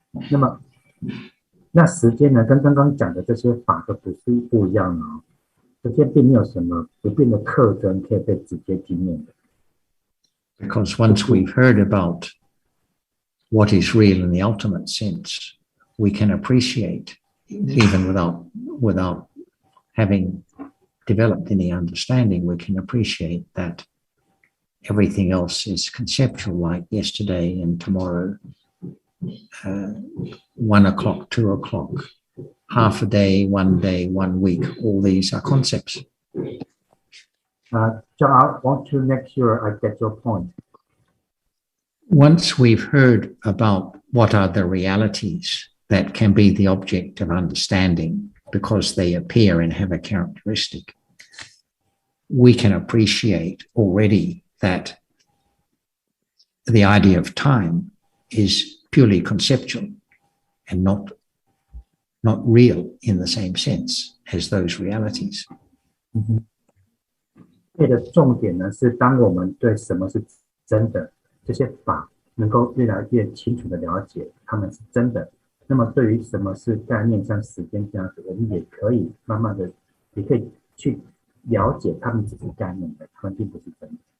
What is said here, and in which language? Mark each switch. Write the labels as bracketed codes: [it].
[zh] 那么，那时间呢，跟刚刚讲的这些法都不一样哦。时间并没有什么不变的特征可以被直接经验的。 [en] Because once we've heard about what is real in the ultimate sense, we can appreciate, even without having developed any understanding, we can appreciate that everything else is conceptual, like yesterday and tomorrow, 1 o'clock, 2 o'clock. half a day, 1 week, all these are concepts. John, I want to make sure I get your point. Once we've heard about what are the realities that can be the object of understanding because they appear and have a characteristic, we can appreciate already that the idea of time is purely conceptual and not real in the same sense as those realities. [zh] 这的重点呢是，当我们对什么是真的这些法能够越来越清楚的了解，它们是真的。那么对于什么是概念，像时间这样子，我们也可以慢慢的，也可以去了解它们只是概念的，它们并不是真的。